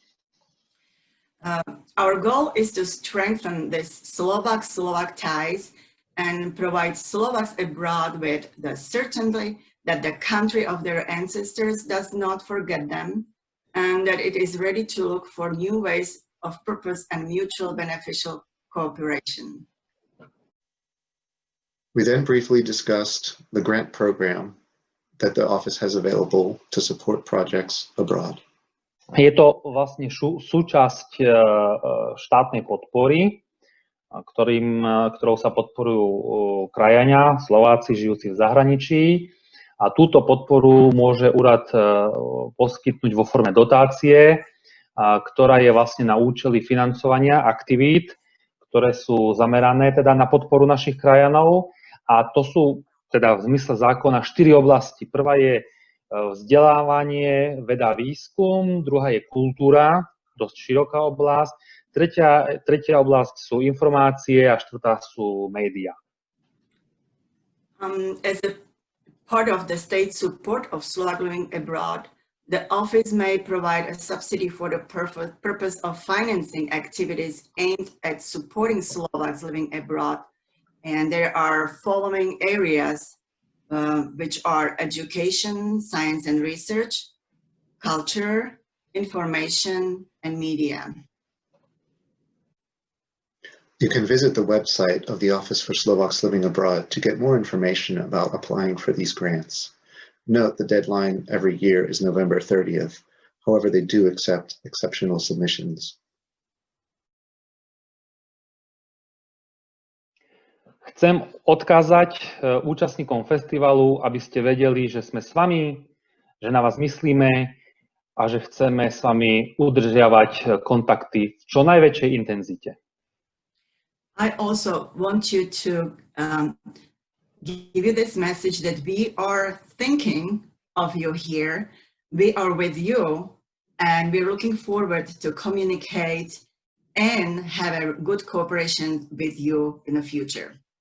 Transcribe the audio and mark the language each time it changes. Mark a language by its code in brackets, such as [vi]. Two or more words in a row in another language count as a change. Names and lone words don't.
[en] Our goal is to strengthen this Slovak-Slovak ties and provide Slovaks abroad with the certainty that the country of their ancestors does not forget them, and that it is ready to look for new ways of purpose and mutual beneficial cooperation. We then briefly discussed the grant program that the office has available to support projects abroad. [sk] Je to vlastne súčasť štátnej podpory, ktorou sa podporujú krajania, Slováci žijúci v zahraničí. A túto podporu môže úrad poskytnúť vo forme dotácie, ktorá je vlastne na účely financovania aktivít, ktoré sú zamerané teda na podporu našich krajanov. A to sú teda v zmysle zákona 4 oblasti. Prvá je vzdelávanie, veda, výskum, druhá je kultúra, dosť široká oblasť, tretia oblasť sú informácie a štvrtá sú médiá. [en] As a part of the state support of Slovak living abroad, the office may provide a subsidy for the purpose of financing activities aimed at supporting Slovaks living abroad. And there are following areas which are education, science and research, culture, information, and media. You can visit the website of the Office for Slovaks Living Abroad to get more information about applying for these grants. Note the deadline every year is November 30th. However, they do accept exceptional submissions. [sk] Chcem odkázať účastníkom festivalu, aby ste vedeli, že sme s vami, že na vás myslíme a že chceme s vami udržiavať kontakty v čo najväčšej intenzite. [en] I also want you to give you this message that we are thinking of you here. We are with you And we're looking forward to communicate and have a good cooperation with you in the future.